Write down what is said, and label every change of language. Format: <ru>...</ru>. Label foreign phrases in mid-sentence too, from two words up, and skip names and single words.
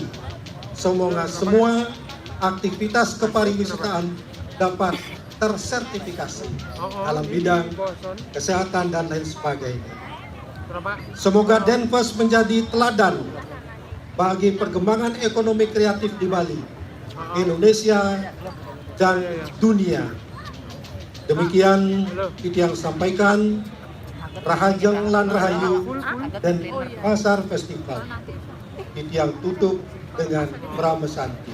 <id>Semoga semua aktivitas kepariwisataan dapat tersertifikasi dalam bidang kesehatan dan lain sebagainya. Semoga Denpasar menjadi teladan bagi perkembangan ekonomi kreatif di Bali, Indonesia, dan dunia. Demikian yang sampaikan.</id> <ban>Rahajeng lan Rahayu</ban> <id>dan Pasar Festival. Yang tutup dengan Brahma Santi.</id>